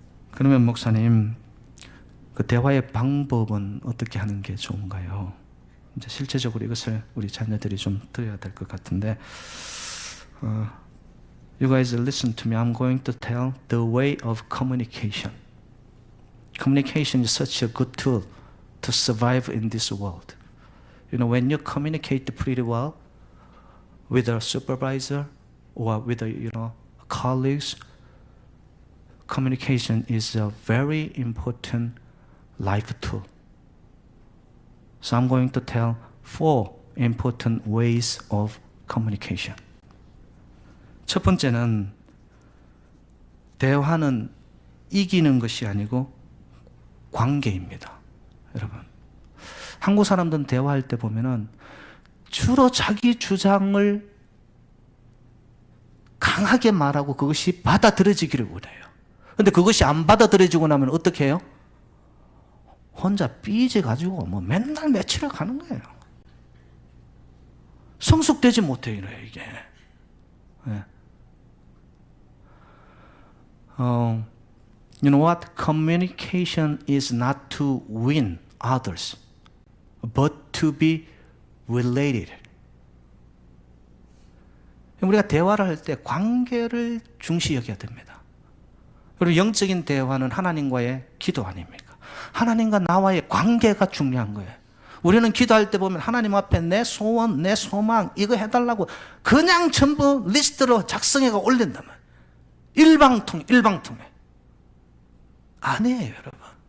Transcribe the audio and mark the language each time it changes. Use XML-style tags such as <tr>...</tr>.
<ko>그러면 목사님, 그 대화의 방법은 어떻게 하는 게 좋은가요? 이제 실제적으로 이것을 우리 자녀들이 좀 들어야 될 것 같은데,</ko> <en>You guys listen to me. I'm going to tell the way of communication. Communication is such a good tool to survive in this world. You know, when you communicate pretty well with a supervisor or with colleagues, communication is a very important life tool. So I'm going to tell 4 important ways of communication.</en> <ko>첫 번째는 대화는 이기는 것이 아니고 관계입니다. 여러분, 한국 사람들은 대화할 때 보면은 주로 자기 주장을 강하게 말하고 그것이 받아들여지기를 원해요. 그런데 그것이 안 받아들여지고 나면 어떻게 해요? 혼자 삐져가지고 뭐 맨날 며칠을 가는 거예요. 성숙되지 못해요, 이게. 네.</ko> <en>You know what? Communication is not to win others, but to be related.</en> <ko>우리가 대화를 할 때 관계를 중시 여겨야 됩니다. 그리고 영적인 대화는 하나님과의 기도 아닙니까? 하나님과 나와의 관계가 중요한 거예요. 우리는 기도할 때 보면 하나님 앞에 내 소원, 내 소망 이거 해달라고 그냥 전부 리스트로 작성해가 올린단 말이에요. 일방통해. 아니에요, 여러분.</ko>